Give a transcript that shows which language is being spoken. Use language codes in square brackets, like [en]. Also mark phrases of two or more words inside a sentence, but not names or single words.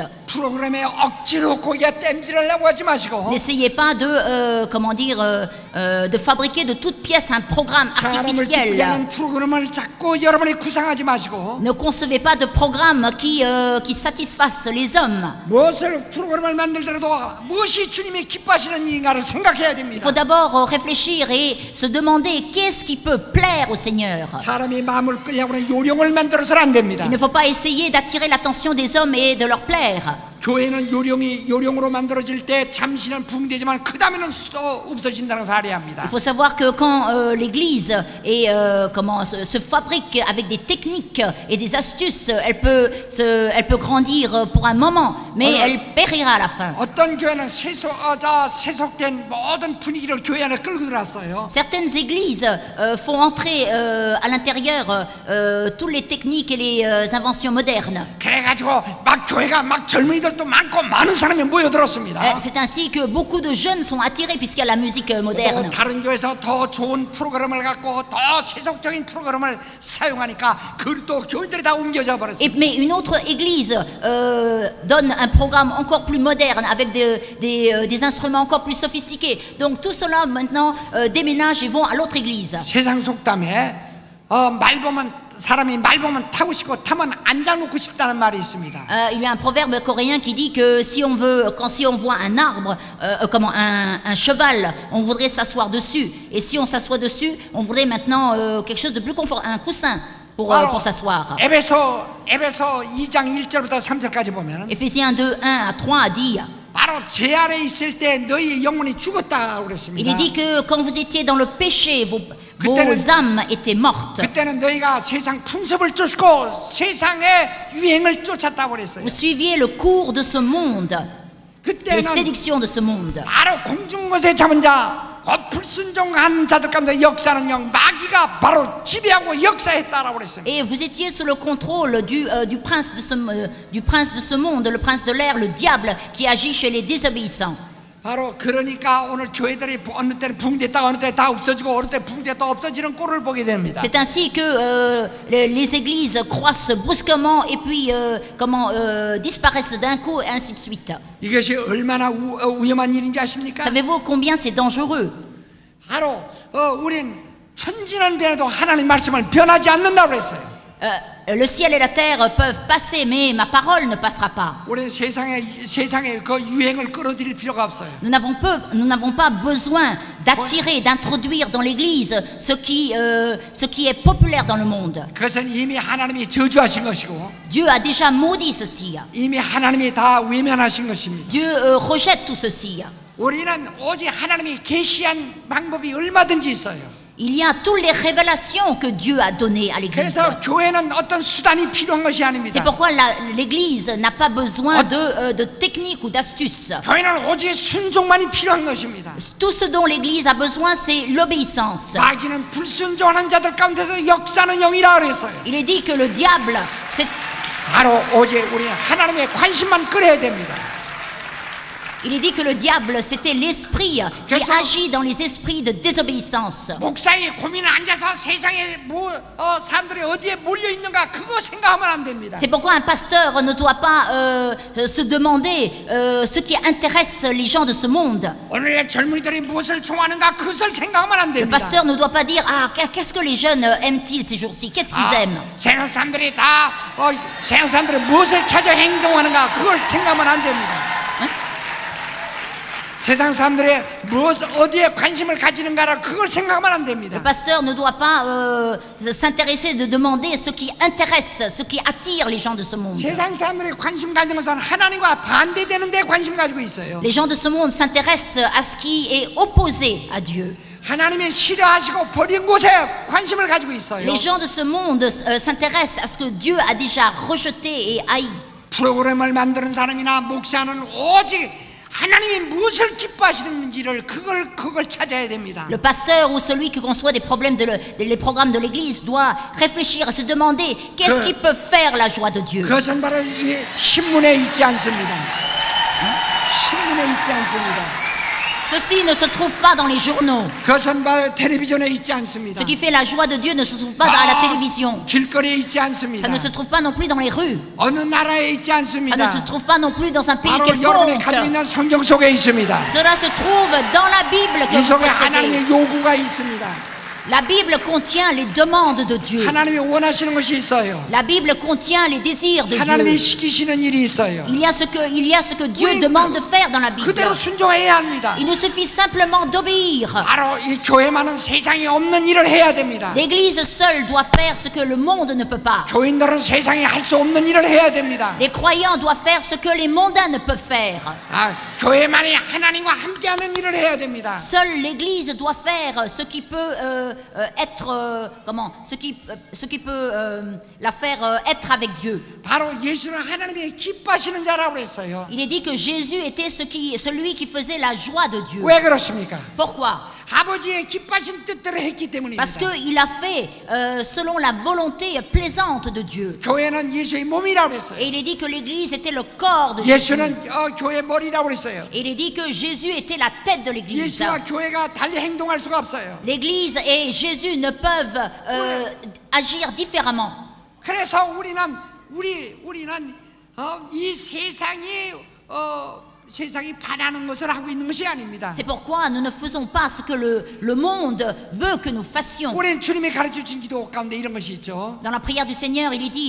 [ko] 프로그램에 억지로 고기가 땜질하려고 하지 마시고. [fr] N'essayez pas de fabriquer de toutes pièces un programme artificiel. [ko] 프로그램을 자꾸 여러분이 구상하지 마시고. [fr] Ne concevez pas de programme qui satisfasse les hommes. [ko] 무엇을 프로그램을 만들더라도 무엇이 주님이 기뻐하시는 일인가를 생각해야 됩니다. [fr] Il faut d'abord réfléchir et se demander qu'est-ce qui peut plaire au Seigneur. [ko] 사람이 마음을 끌려고 하는 요령을 만들어서는 안 됩니다. [fr] Il ne faut pas essayer d'attirer l'attention des hommes et de leur plaire. [ko] 교회는 요령으로 만들어질 때 잠시는 붕대지만 그 다음에는 없어진다는 걸 알아야 합니다. [fr] Il faut savoir que quand l'Église se fabrique avec des techniques et des astuces, elle peut grandir pour un moment, mais elle périra à la fin. [ko] 어떤 교회는 세속된 모든 분위기를 교회 안에 끌고 들어왔어요. [fr] Certaines églises font entrer à l'intérieur toutes les techniques et les inventions modernes. [ko] 그래가지고 막 교회가 막 젊은이들도 많고 많은 사람이 모여들었습니다. [fr] C'est ainsi que beaucoup de jeunes sont attirés puisqu'il y a la musique moderne. [ko] 다른 교회에서 더 좋은 프로그램을 갖고 더 세속적인 프로그램을 사용하니까 그것도 교회들이 다 옮겨져 버렸어요. [fr] Mais une autre église donne un un programme encore plus moderne, avec des instruments encore plus sophistiqués. Donc tout cela maintenant déménage et vont à l'autre église. [ko] 세상 속담에 사람이 말 보면 타고 싶고 타면 앉아놓고 싶다는 말이 있습니다. [fr] Il y a un proverbe coréen qui dit que si on voit un arbre, un cheval, on voudrait s'asseoir dessus. Et si on s'assoit dessus, on voudrait maintenant quelque chose de plus confortable, un coussin pour s'asseoir. [ko] 에베소 2장 1절부터 3절까지 보면 [fr] Éphésiens 2, 1 à 3 dit. [ko] 바로 죄 아래 있을 때 너희 영혼이 죽었다 그랬습니다. [fr] Il est dit que quand vous étiez dans le péché, vos âmes étaient mortes. [ko] 그때는 너희가 세상 풍습을 쫓고 세상의 유행을 쫓았다고 그랬어요. [fr] Vous suiviez le cours de ce monde, les [ko] 그때는 [fr] séductions de ce monde. [ko] 바로 공중 것에 잡은 자, 불순종한 자들 가운데 역사는 영 마귀가 바로 지배하고 역사했다라고 그랬습니다. [fr] Et vous étiez sous le contrôle du prince de ce monde, le prince de l'air, le diable qui agit chez les désobéissants. [ko] 바로 그러니까 오늘 교회들이 어느 때는 붕괴했다가 어느 때 다 없어지고 어느 때 붕괴했다가 없어지는 꼴을 보게 됩니다. [fr] C'est ainsi que les églises croissent brusquement et puis disparaissent d'un coup et ainsi de suite. [ko] 이것이 얼마나 위험한 일인지 아십니까? [fr] Savez-vous combien c'est dangereux? [ko] 바로 우린 천지는 변해도 하나님 말씀을 변하지 않는다고 그랬어요. [fr] Le ciel et la terre peuvent passer, mais ma parole ne passera pas. [ko] 우리는 세상의 그 유행을 끌어들일 필요가 없어요. [fr] Nous n'avons pas besoin d'attirer, d'introduire dans l'Église ce qui est populaire dans le monde. [ko] 그것은 이미 하나님이 저주하신 것이고, [fr] Dieu a déjà maudit ceci. [ko] 이미 하나님이 다 외면하신 것입니다. [fr] Dieu rejette tout ceci. [ko] 우리는 오직 하나님이 계시한 방법이 얼마든지 있어요. [fr] Il y a toutes les révélations que Dieu a données à l'Église. [ko] 그래서 교회는 어떤 수단이 필요한 것이 [fr] C'est [ko] 아닙니다. [fr] pourquoi l'Église n'a pas besoin de techniques ou d'astuces. [ko] 교회는 오직 순종만이 필요한 것입니다. [fr] Tout ce dont l'Église a besoin, c'est l'obéissance. [ko] 마귀는 불순종하는 자들 가운데서 역사는 영이라 그랬어요. [fr] Il est dit que le diable, c'est [ko] 바로 오직 우리는 하나님의 관심만 끌어야 됩니다. [fr] Il est dit que le diable, c'était l'esprit qui agit dans les esprits de désobéissance. [ko] 목사의 고민을 앉아서 세상에 사람들이 어디에 몰려 있는가 그거 생각하면 안 됩니다. [fr] C'est pourquoi un pasteur ne doit pas se demander ce qui intéresse les gens de ce monde. [ko] 오늘의 젊은이들이 무엇을 좋아하는가 그것을 생각하면 안 [fr] Le [ko] 됩니다. [fr] pasteur ne doit pas dire qu'est-ce que les jeunes aiment-ils ces jours-ci? Qu'est-ce qu'ils aiment? [ko] 세상 사람들이 다 세상 사람들이 무엇을 찾아 행동하는가 그걸 생각하면 안 됩니다. 세상 사람들이 어디에 관심을 가지는가를 그걸 생각하면 안 됩니다. [fr] Le pasteur ne doit pas s'intéresser de demander ce qui intéresse, ce qui attire les gens de ce monde. [ko] 세상 사람들이 관심 가지는 것은 하나님과 반대되는 데 관심 가지고 있어요. [fr] Les gens de ce monde s'intéressent à ce qui est opposé à Dieu. [ko] 하나님이 싫어하시고 버린 곳에 관심을 가지고 있어요. [fr] Les gens de ce monde s'intéressent à ce que Dieu a déjà rejeté et haï. [ko] 프로그램을 만드는 사람이나 목사는 오직 하나님이 무엇을 기뻐하시는지를 그걸 찾아야 됩니다. [fr] Le pasteur ou celui qui conçoit les programmes de l'Église doit réfléchir à se demander qu'est-ce qui peut faire la joie de Dieu. [ko] 그것은 바로 이 신문에 있지 않습니다. 신문에 있지 않습니다. [fr] Ceci ne se trouve pas dans les journaux. [ko] 그것은 바로 텔레비전에 있지 않습니다. [fr] Ce qui fait la joie de Dieu ne se trouve pas à la télévision. [ko] 길거리에 있지 않습니다. [fr] Ça ne se trouve pas non plus dans les rues. [ko] 어느 나라에 있지 [fr] Ça [ko] 않습니다. [fr] ne se trouve pas non plus dans un pays [ko] 바로 여러분이 가지고 [fr] quelconque. [ko] 있는 성경 속에 있습니다. [fr] Cela se trouve dans la Bible que [ko] 이 [fr] vous [ko] 속에 [fr] possédez. [ko] 하나님의 요구가 있습니다. [fr] La Bible contient les demandes de Dieu. [ko] 하나님이 원하시는 것이 있어요. [fr] La Bible contient les désirs de [ko] 하나님이 [fr] Dieu. [ko] 시키시는 일이 있어요. [fr] Il y a ce que Dieu demande de faire dans la Bible. [ko] 그대로 순종해야 합니다. [fr] Il nous suffit simplement d'obéir. [ko] 바로 이 교회만은 세상에 없는 일을 해야 됩니다. [fr] L'Église seule doit faire ce que le monde ne peut pas. [ko] 교인들은 세상에 할 수 없는 일을 해야 됩니다. [fr] Les croyants doivent faire ce que les mondains ne peuvent faire. [ko] 교회만이 하나님과 함께하는 일을 해야 됩니다. [fr] Seule l'Église doit faire ce qui peut être ce qui peut la faire être avec Dieu. [ko] 바로 예수는 하나님의 기뻐하시는 자라고 그랬어요. [fr] Il est dit que Jésus était celui qui faisait la joie de Dieu. [ko] 왜 그렇습니까? [fr] Pourquoi? [ko] 아버지의 기뻐하신 뜻대로 했기 때문입니다. [fr] Parce qu'il a fait selon la volonté plaisante de Dieu. [ko] 교회는 예수의 몸이라고 그랬어요. [fr] Et il est dit que l'Église était le corps de Jésus. [ko] 예수는 교회 머리라고 그랬어요. [fr] Et il est dit que Jésus était la tête de l'Église. [ko] 예수와 교회가 달리 행동할 수가 없어요. [fr] L'Église et Jésus ne peuvent agir différemment. [ko] 그래서 우리는 이 세상이 세상이 바라는 것을 하고 있는 것이 아닙니다. [fr] C'est pourquoi nous ne faisons pas ce que le monde veut que nous fassions. [ko] 우리 주님이 가르쳐 주신 기도 가운데 이런 것이 있죠. [fr] Dans la prière du Seigneur, il est dit